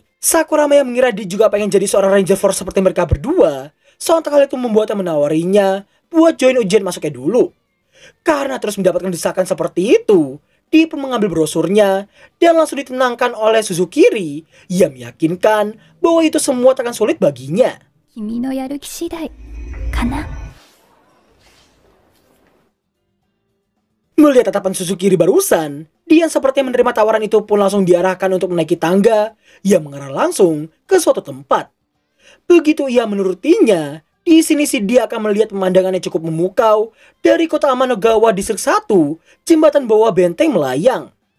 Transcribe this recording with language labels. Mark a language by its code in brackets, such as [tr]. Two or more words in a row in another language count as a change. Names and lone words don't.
[id] Sakurama yang mengira dia juga pengen jadi seorang Ranger Force seperti mereka berdua, sontak hal itu membuatnya menawarinya buat join ujian masuknya dulu. Karena terus mendapatkan desakan seperti itu, dia pun mengambil brosurnya dan langsung ditenangkan oleh Suzukiri yang meyakinkan bahwa itu semua akan sulit baginya. [ja] 君のやる気次第かな? [id] Melihat tatapan Suzukiri barusan, dia seperti menerima tawaran itu pun langsung diarahkan untuk menaiki tangga yang mengarah langsung ke suatu tempat. Begitu ia menurutinya, di sini si dia akan melihat pemandangan yang cukup memukau dari kota Amanogawa Distrik 1, jembatan bawah benteng melayang.